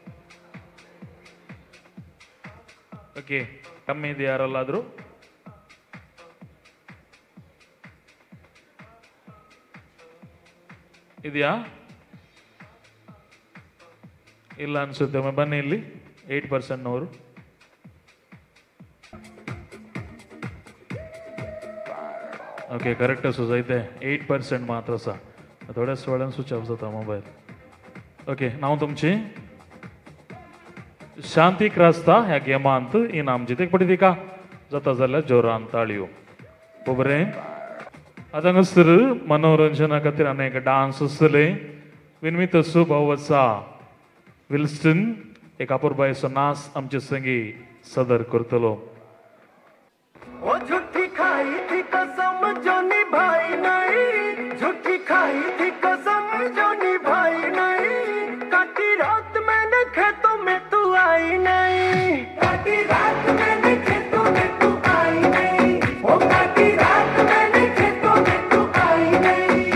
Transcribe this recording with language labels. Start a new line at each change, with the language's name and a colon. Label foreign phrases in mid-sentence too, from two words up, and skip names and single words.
Kannada: ಓಕೆ ಕಮ್ಮಿ ಇದೆ ಯಾರಲ್ಲಾದ್ರೂ? ಇದೆಯಾ? ಇಲ್ಲ ಅನ್ಸುತ್ತೆ. ಬನ್ನಿ ಇಲ್ಲಿ 8%ನವರು.
English: okay correct
Konkani: असो जायते 8% मात्र आसा. थोड्याच वेळान
English: switch off
Konkani: जाता मोबायल. ओके नांव तुमचें? शांती क्रास्ता ह्या गेमांत इनाम जितेक पडटी तिका जाता जाल्यार जोरान ताळयो. बरें. आतां हांगासर मनोरंजना खातीर आनी एक डान्स आसतले. विनमीत असो भाव आसा विल्स्टन एक अपुरबायेचो नाच आमचे संगी सदर करतलो.
Hindi: वो झूठी खाई थी कसम जो निभाई नहीं, झूठी खाई थी कसम जो निभाई नहीं, काटी रात मैंने खेतों में तू आई नहीं, काटी रात मैंने खेतों में तू आई नहीं, वो काटी रात मैंने खेतों में तू आई नहीं.